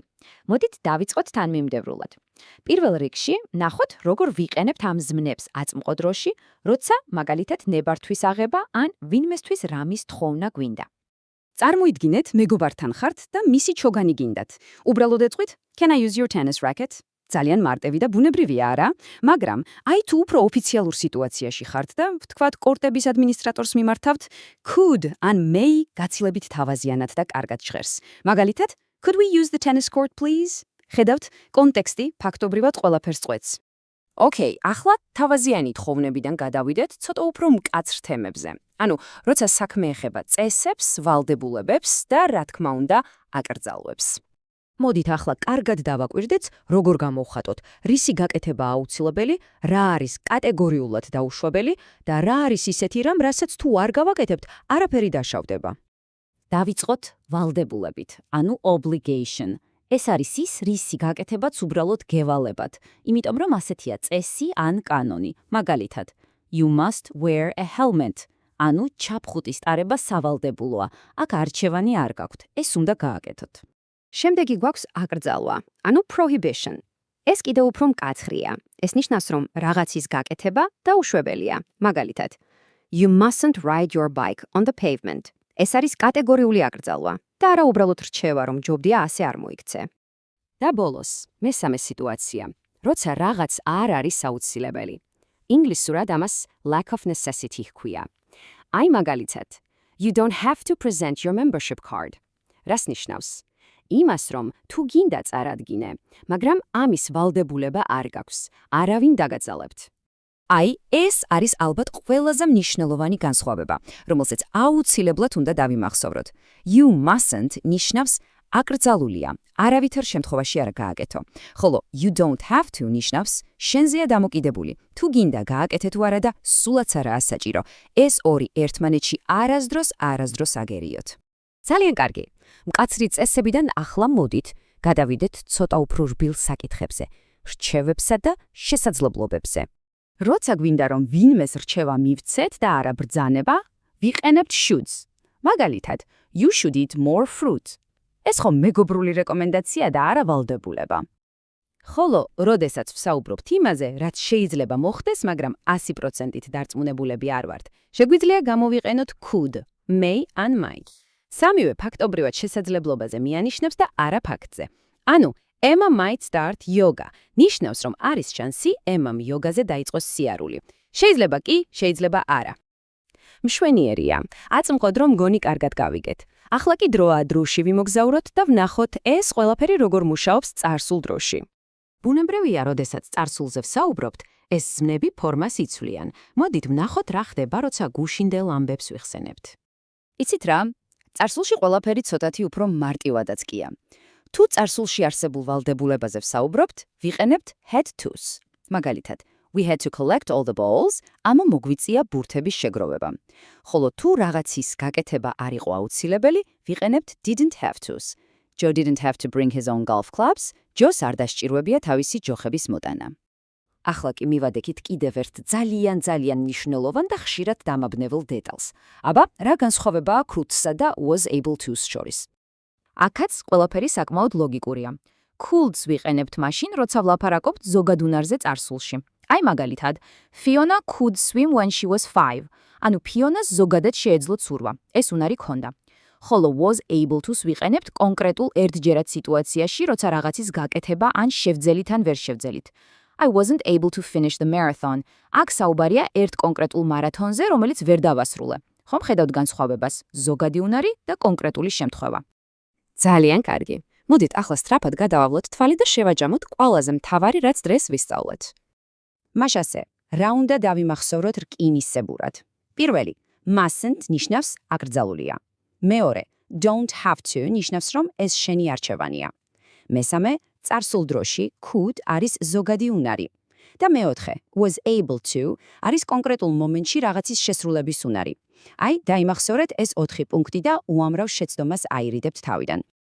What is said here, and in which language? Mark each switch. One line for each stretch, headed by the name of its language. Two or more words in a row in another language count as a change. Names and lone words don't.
Georgian: მოდით დავიწყოთ თანმიმდევრულად. პირველ რიგში ნახოთ, როგორ ვიყენებთ ამ ზმნებს აწმყო დროში, როცა მაგალითად ნებართვის აღება ან ვინმესთვის რამის თხოვნა გვინდა. წარმოიდგინეთ, მეგობართან ხართ და მისი ჩოგანი გინდათ. უბრალოდ ეწყვით,
English: "Can I use your tennis racket?"
Georgian: ძალიან მარტივი და ბუნებრივია, არა? მაგრამ აი თუ უფრო ოფიციალურ სიტუაციაში ხართ და ვთქვათ, კორტების ადმინისტრატორს მიმართავთ, could ან may გაცილებით თავაზიანად და კარგად ჟღერს. მაგალითად,
English: "Could we use the tennis court, please?"
Georgian: ხედავთ, კონტექსტი ფაქტობრივად ყველაფერს წყვეტს. ოკეი, ახლა თავაზიანი თხოვნებიდან გადავიდეთ ცოტა უფრო მკაცრ თემებზე. ანუ, როცა საქმე ეხება წესებს, ვალდებულებებს და, რა თქმა უნდა, აკრძალვებს. მოდით ახლა კარგად დავაკვირდეთ, როგორ გამოვხატოთ, რისი გაკეთება აუცილებელი, რა არის კატეგორიულად დაუშვებელი და რა არის ისეთი რამ, რასაც თუ არ გავაკეთებთ, არაფერი დაშავდება. დავიწყოთ ვალდებულებით, ანუ obligation. ეს არის ის, რისი გაკეთებაც უბრალოდ გევალებათ, იმიტომ რომ ასეთია წესი ან კანონი. მაგალითად,
English: you must wear a helmet.
Georgian: ანუ ჩაფხუტის ტარება სავალდებულოა. აქ არჩევანი არ გაქვთ, ეს უნდა გააკეთოთ. შემდეგი გვაქვს აკრძალვა, ანუ prohibition. ეს კიდევ უფრო მკაცრია. ეს ნიშნავს, რომ რაღაცის გაკეთება დაუშვებელია. მაგალითად,
English: you mustn't ride your bike on the pavement.
Georgian: ეს არის კატეგორიული აკრძალვა და არა უბრალოდ რჩევა, რომ ჯობდია ასე არ მოიქცე. და ბოლოს, მესამე სიტუაცია, როცა რაღაც არ არის საუცილებელი. ინგლისურად ამას
English: lack of necessity
Georgian: ჰქვია. აი მაგალითად,
English: you don't have to present your membership card.
Georgian: რას ნიშნავს? იმას, რომ თუ გინდა წარადგინე, მაგრამ ამის ვალდებულება არ გაქვს, არავინ დაგაძალებთ. აი, ეს არის ალბათ ყველაზე მნიშვნელოვანი განსხვავება, რომელსაც აუცილებლად უნდა დავიმახსოვროთ.
English: You mustn't
Georgian: ნიშნავს აკრძალულია, არავითარ შემთხვევაში არ გააკეთო. ხოლო
English: you don't have to
Georgian: ნიშნავს შენზეა დამოკიდებული. თუ გინდა გააკეთე თუ არა და სულაც არაა საჭირო. ეს ორი ერთმანეთში არასდროს აგერიოთ. ძალიან კარგი. მკაცრი წესებიდან ახლა მოდით, გადავიდეთ ცოტა უფრო რბილ საკითხებზე, რჩევებსა და შესაძლებლობებზე. როცა გვინდა რომ ვინმეს რჩევა მივცეთ და არა ბრძანება, ვიყენებთ shoulds. მაგალითად,
English: you should eat more fruit.
Georgian: ეს ხომ მეგობრული რეკომენდაცია და არა ვალდებულება. ხოლო, როდესაც ვსაუბრობთ იმაზე, რაც შეიძლება მოხდეს, მაგრამ 100%-ით დარწმუნებულები არ ვართ, შეგვიძლია გამოვიყენოთ could, may ან might. სამივე ფაქტობრივად შესაძლებლობაზე მიანიშნებს და არა ფაქტზე. ანუ,
English: Emma might start yoga.
Georgian: ნიშნავს, რომ არის შანსი ემამ იოგაზე დაიწყოს სიარული. შეიძლება კი, შეიძლება არა. მშვენიერია. აწმყო დრო მგონი კარგად გავიგეთ. ახლა კი დროა დროში ვიმოგზაუროთ და ვნახოთ ეს ყველაფერი როგორ მუშაობს წარსულ დროში. ბუნებრივია, როდესაც წარსულზე ვსაუბრობთ, ეს ზმნები ფორმას იცვლიან. მოდით ვნახოთ რა ხდება, როცა გუშინდელ ამბებს ვიხსენებთ. იცით რა? წარსულში ყველაფერი ცოტათი უფრო მარტივადაც კია. თუ წარსულში არსებულ ვალდებულებაზე ვსაუბრობთ, ვიყენებთ
English: had to-
Georgian: ს. მაგალითად,
English: we had to collect all the balls,
Georgian: ამა მოგვიწია ბურთების შეგროვება. ხოლო თუ რაღაცის გაკეთება არ იყო აუცილებელი, ვიყენებთ
English: didn't have to-
Georgian: ს.
English: Joe didn't have to bring his own golf clubs,
Georgian: ჯოს არ დასჭირვებია თავისი ჯოხების მოტანა. ახლა კი მივადექით კიდევ ერთ ძალიან მნიშვნელოვან და ხშირად დამაბნეულ დეტალს. აბა, რა განსხვავებაა could-სა და
English: was able to-
Georgian: ს შორის? აქაც ყველაფერი საკმაოდ ლოგიკურია. Could-ს ვიყენებთ მაშინ, როცა ვლაპარაკობთ ზოგად უნარზე წარსულში. აი მაგალითად,
English: Fiona could swim when she was 5.
Georgian: ანუ ფიონას ზოგადად შეეძლო ცურვა. ეს უნარი ჰქონდა. ხოლო
English: was able to-
Georgian: ს ვიყენებთ კონკრეტულ ერთჯერად სიტუაციაში, როცა რაღაცის გაკეთება ან შევძელით ან ვერ შევძელით.
English: I wasn't able to finish the marathon.
Georgian: აქ საუბარია ერთ კონკრეტულ მარათონზე, რომელიც ვერ დავასრულე. ხომ ხედავთ განსხვავებას, ზოგადი უნარი და კონკრეტული შემთხვევა. ძალიან კარგი. მოდით ახლა სწრაფად გადავავლოთ თვალი და შევაჯამოთ ყველაზე მთავარი, რაც დღეს ვისწავლეთ. მაშასე, რა უნდა დავიმახსოვროთ რკინისებურად? პირველი, Mustn't ნიშნავს აკრძალულია. მეორე,
English: don't have to
Georgian: ნიშნავს, რომ ეს შენი არჩევანია. მესამე, წარსულ დროში could არის ზოგადი უნარი. და მეოთხე,
English: was able to
Georgian: არის კონკრეტულ მომენტში რაღაცის შესრულების უნარი. აი, დაიმახსოვრეთ ეს 4 პუნქტი და უამრავ შეცდომას აირიდებთ თავიდან.